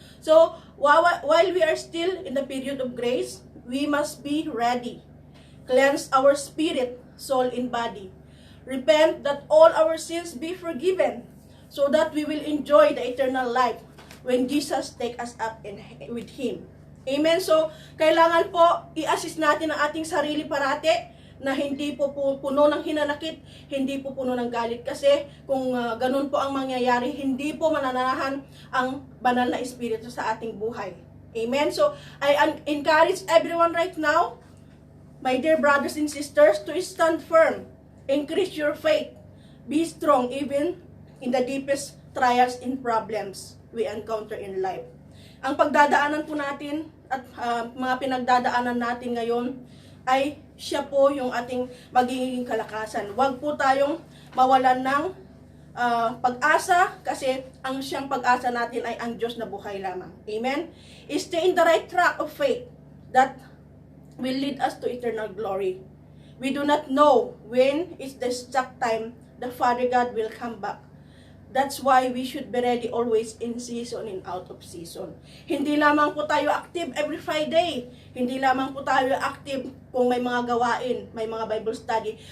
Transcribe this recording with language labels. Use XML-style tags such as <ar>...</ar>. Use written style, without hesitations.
<en>So, while we are still in the period of grace, we must be ready. Cleanse our spirit, soul, and body. Repent that all our sins be forgiven, so that we will enjoy the eternal life when Jesus take us up with Him. Amen.</en> <tl>So, kailangan po i-assist natin ang ating sarili parati na hindi po puno ng hinanakit, hindi po puno ng galit. Kasi kung ganun po ang mangyayari, hindi po mananahan ang banal na espiritu sa ating buhay. Amen.</tl> <en>So, I encourage everyone right now, my dear brothers and sisters, to stand firm. Increase your faith. Be strong even in the deepest trials and problems we encounter in life.</en> <tl>ang pagdadaanan po natin at mga pinagdadaanan natin ngayon ay siya po yung ating magiging kalakasan. Huwag po tayong mawalan ng pag-asa kasi ang siyang pag-asa natin ay ang Diyos na buhay lamang. Amen?</tl> <en>Stay in the right track of faith that will lead us to eternal glory. We do not know when is the exact time the Father God will come back. That's why we should be ready always in season and out of season.</en> <tl>Hindi lamang po tayo active</tl> <en>every Friday.</en> <tl>Hindi lamang po tayo active kung may mga gawain, may mga Bible study.</tl>